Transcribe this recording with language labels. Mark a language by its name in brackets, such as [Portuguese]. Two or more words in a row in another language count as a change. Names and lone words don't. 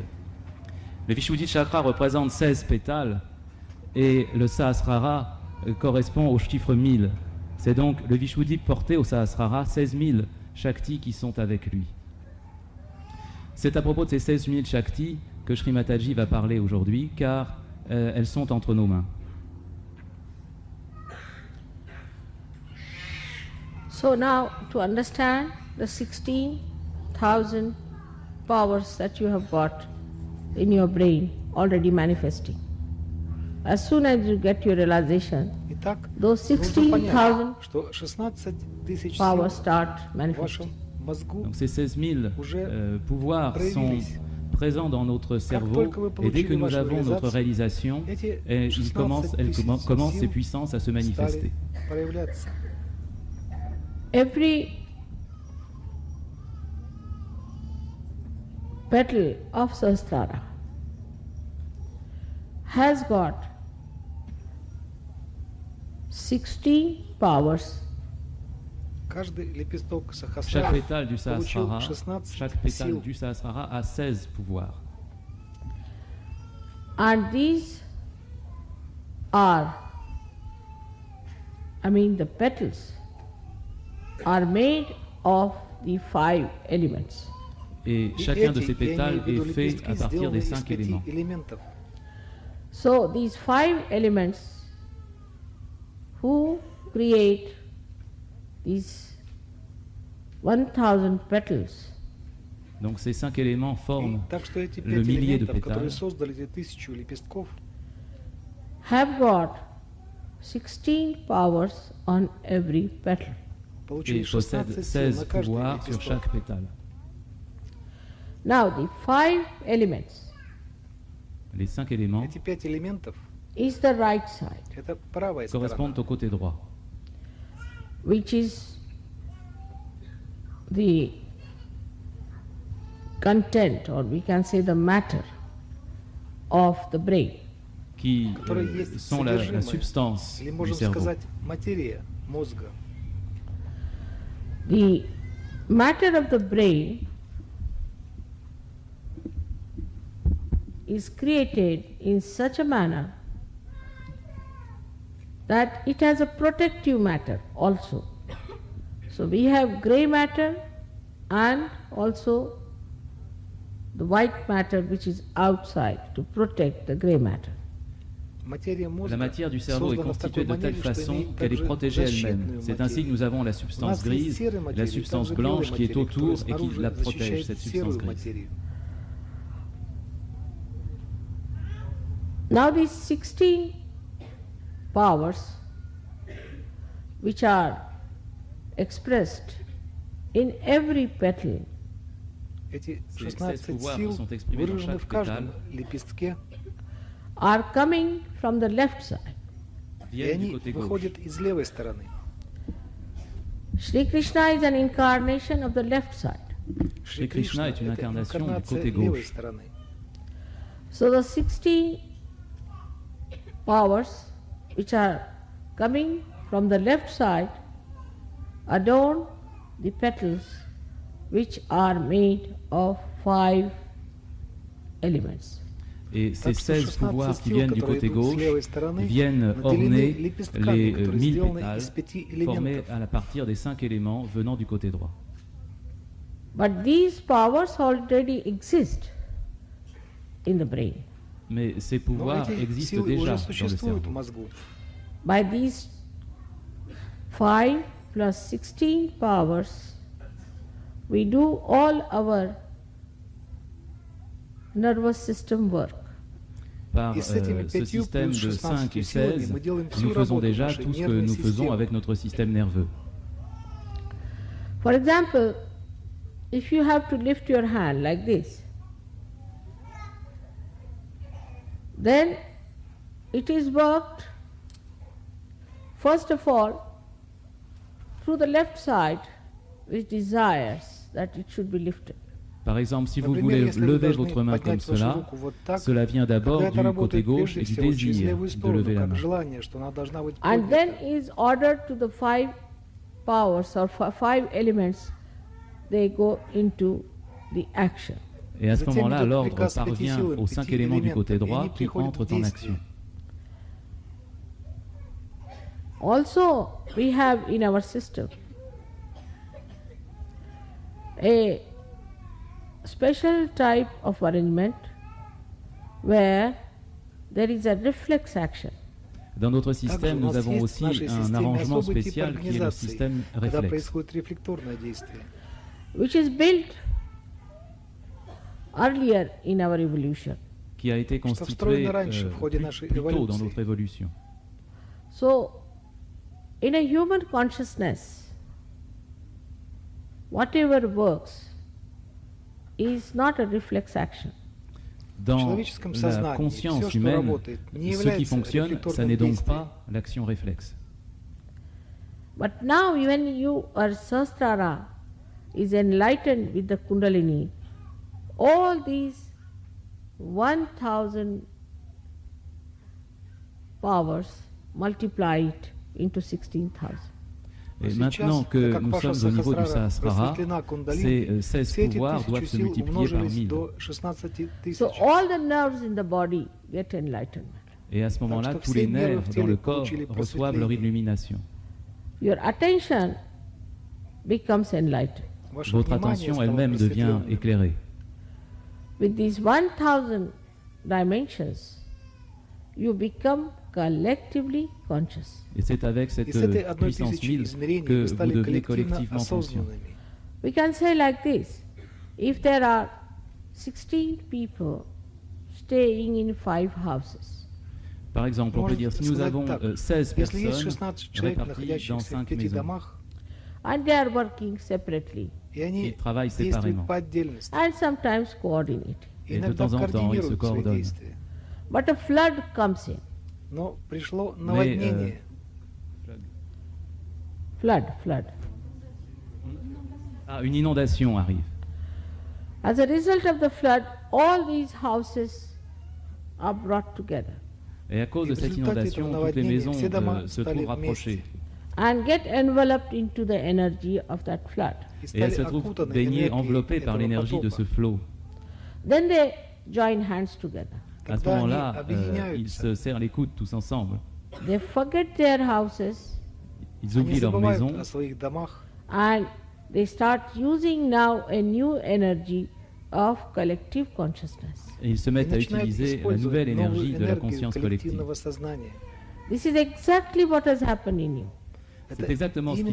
[French] Le Vishuddhi chakra représente 16 pétales et le Sahasrara correspond au chiffre 1000. C'est donc le Vishuddhi porté au Sahasrara 16 000 Shaktis qui sont avec lui. C'est à propos de ces 16 000 Shaktis que Shri Mataji va parler aujourd'hui, car elles sont entre nos mains. [English] So now to understand the 16,000 powers that you have got in your brain already manifesting. As soon as you get your realization, [Russian] Итак, [English] those [Russian] нужно понять, 16,000 что 16 тысяч сил [English] powers start [Russian] в [English] manifesting. [Russian] вашем мозгу, [French] Donc ces 16 000 pouvoirs sont présents dans notre cerveau, et dès que nous avons notre réalisation, elles commencent ces puissances à se manifester. [Russian] стали проявляться. [English] Every petal of Sahasrara has got 16 powers. [Russian] Каждый лепесток [French] Chaque [Russian] сахасрара [French] pétale du [Russian] получил [French] Sahasrara, 16 chaque pétale [Russian] сил. [French] du Sahasrara a 16 pouvoirs. [English] And these are, the petals are made of the 5 elements. [French] Et [Russian] И [French] chacun de [Russian] эти, [French] ces [Russian] я имею [French] pétales [Russian] в виду [French] est fait [Russian] лепестки, [French] à partir [Russian] сделаны [French] des [Russian] из 5 5 [French] éléments. [Russian] элементов. [English] So these 5 elements who create these 1000 petals [French] Donc ces 5 éléments [Russian] И [French] forment [Russian] так что эти [French] le 5 millier de [Russian] элементов, которые [French] pétales, [Russian] создали эти 1000 лепестков, [English] have got 16 powers on every petal. [Russian] получили [French] et possèdent [Russian] 16 сил 16 на каждый [French] pouvoirs sur [Russian] лепесток. [French] chaque pétale. [English] Now the 5 elements [French] Les 5 éléments [Russian] Эти 5 элементов [English] is the right side, – [Russian] это правая сторона, [French] correspondent au côté droit, [English] which is the content, or we can say the matter of the brain. [French] qui [Russian] которые есть [French] sont la [Russian] содержимое, [French] substance [Russian] или [French] du [Russian] можем [French] cerveau. [Russian] сказать материя мозга. [English] The matter of the brain is created in such a manner that it has a protective matter also. So we have grey matter and also the white matter which is outside to protect the grey matter. [Russian] Материя мозга [French] La matière du cerveau est [Russian] создана в [French] constituée [Russian] такой [French] de telle [Russian] манере, что [French] façon [Russian] имеет [French] qu'elle est [Russian] также [French] protégée elle-même. [Russian] защитную [French] C'est ainsi que [Russian] материю. [French] nous avons la [Russian] У [French] substance [Russian] нас есть [French] grise, [Russian] серая [French] la [Russian] материя, [French] substance [Russian] также белая [French] blanche qui est [Russian] материя, [French] autour [Russian] которая [French] et qui [Russian] снаружи [French] la protège, [Russian] защищает [French] cette [Russian] серую [French] substance grise. [Russian] материю. [English] Now these 16 powers which are expressed in every petal [Russian] Эти [French] Ces 16 pouvoirs [Russian] сил [French] sont exprimés dans [Russian] выражены [French] chaque [Russian] в каждом [French] pétale. [Russian] лепестке, [English] are coming from the left side. [Russian] и [French] Viennent du [Russian] они [French] côté gauche. [Russian] выходят из левой стороны. [English] Shri Krishna is an incarnation of the left side. [French] Shri Krishna est une [Russian] это [French] incarnation du [Russian] инкарнация [French] côté [Russian] левой [French] gauche. [Russian] стороны. [English] So the 16 powers which are coming from the left side adorn the petals which are made of 5 elements. [French] Et ces [Russian] Так что 16 16 [French] pouvoirs qui [Russian] сил, [French] viennent du [Russian] которые [French] côté [Russian] идут с [French] gauche, [Russian] левой стороны, [French] viennent [Russian] наделены [French] orner [Russian] лепестками, [French] les [Russian] которые 1000 сделаны [French] pétales [Russian] из 5 [French] formés [Russian] элементов. [French] à partir des 5 éléments venant du côté droit. [English] But these powers already exist in the brain. [French] Mais ces [Russian] Но [French] pouvoirs [Russian] эти [French] existent [Russian] силы [French] déjà [Russian] уже [French] dans le [Russian] существуют в [French] cerveau. [Russian] мозгу. [English] By these 5 plus 16 powers, we do all our nervous system work. [French] Par [Russian] Et с этими [French] ce 5 système [Russian] плюс [French] de 16 5 et [Russian] силами 16, мы делаем всю [French] nous faisons [Russian] работу [French] déjà [Russian] нашей [French] tout ce que [Russian] нервной [French] nous faisons [Russian] системы. [French] avec notre système nerveux. [English] For example, if you have to lift your hand like this, then it is worked first of all through the left side which desires that it should be lifted. [French] Par exemple, si vous [Russian] Например, [French] voulez [Russian] если вы [French] lever [Russian] должны [French] votre main comme [Russian] поднять вашу [French] cela, [Russian] руку вот так, [French] cela vient d'abord [Russian] тогда это [French] du côté [Russian] работает [French] gauche [Russian] прежде [French] et du [Russian] всего через [French] désir [Russian] левую [French] de [Russian] сторону, [French] lever la [Russian] как [French] main. [Russian] желание, что она должна быть [English] And then [Russian] поднята. [English] is ordered to the 5 powers or 5 elements, they go into the action. [French] Et à ce [Russian] Затем [French] moment-là, [Russian] идет [French] l'ordre [Russian] приказ пяти [French] parvient [Russian] силам, [French] aux 5 5 éléments du [Russian] элементам, [French] côté [Russian] и [French] droit [Russian] они [French] qui [Russian] приходят [French] entrent [Russian] в [French] en [Russian] действие. [French] action. [English] Also, we have in our system a special type of arrangement where there is a reflex action. [French] Dans notre [Russian] Также [French] système, [Russian] у [French] nous [Russian] нас [French] avons [Russian] есть в [French] aussi [Russian] нашей [French] un [Russian] системе [French] arrangement [Russian] особый тип [French] spécial qui est le [Russian] организации, [French] système [Russian] когда [French] réflexe, [Russian] происходит рефлекторное действие. [English] Which is built earlier in our evolution. [French] qui a été [Russian] Что [French] constitué [Russian] встроено раньше в ходе нашей [French] plus tôt dans [Russian] эволюции. [French] notre évolution. [English] So, in a human consciousness, whatever works is not a reflex action. [Russian] В [French] Dans [Russian] человеческом [French] la [Russian] сознании [French] conscience [Russian] все, что [French] humaine, [Russian] работает, не [French] ce qui [Russian] является [French] fonctionne, ça [Russian] рефлекторным [French] n'est donc [Russian] действием. [French] pas l'action réflexe. [English] But now when you are Sahasrara is enlightened with the Kundalini, all these 1000 powers, multiply it into 16,000. [French] Et maintenant que nous sommes au niveau du Sahasrara, ces 16 pouvoirs doivent se multiplier par 1000. [English] So all the nerves in the body get enlightenment. [French] Et à ce moment-là, tous les nerfs dans le corps reçoivent leur illumination. [English] Your attention becomes enlightened. [French] Votre attention elle-même devient éclairée. [English] With these 1,000 dimensions, you become collectively conscious. [French] Et c'est avec cette puissance 1000 que vous devenez collectivement conscient. [English] We can say like this, if there are 16 people staying in 5 houses, [French] Par exemple, on peut dire, si nous avons 16 [Russian] Если есть [French] personnes [Russian] 16 человек, [French] réparties dans [Russian] находящихся в 5 5 [French] maisons, [Russian] домах, [English] and they are working separately, [Russian] и они [French] ils travaillent [Russian] действуют [French] séparément. [Russian] по отдельности, [English] and sometimes coordinating. [French] Et de [Russian] иногда [French] temps en temps, ils se [Russian] координируют свои [French] coordonnent. [Russian] действия. [English] But a flood comes in. [Russian] Но пришло наводнение. [English] Flood. [French] Ah, une inondation arrive. [English] As a result of the flood, all these houses are brought together [French] Et à cause de cette inondation, toutes les maisons se trouvent rapprochées. [English] and get enveloped into the energy of that flood. [Russian] И [French] Et elles [Russian] стали [French] se trouvent [Russian] окутаны [French] baignées, [Russian] энергией [French] enveloppées par [Russian] этого [French] l'énergie de ce [Russian] потока. [French] flot. [English] Then they join hands together. [French] À ce [Russian] Когда они [French] moment-là, ils [Russian] объединяются, [French] se serrent les coudes tous ensemble. [English] They forget their houses [French] Ils [Russian] они [French] oublient leur [Russian] забывают [French] maison [Russian] о своих домах, [English] and they start using now a new energy of collective consciousness. [French] et ils se [Russian] и [French] mettent à [Russian] начинают [French] utiliser la [Russian] использовать [French] nouvelle énergie [Russian] новую [French] de la [Russian] энергию [French] conscience collective. [Russian] коллективного сознания. [English] This is exactly what has happened in you. [French] C'est [Russian] Это [French] exactement ce qui se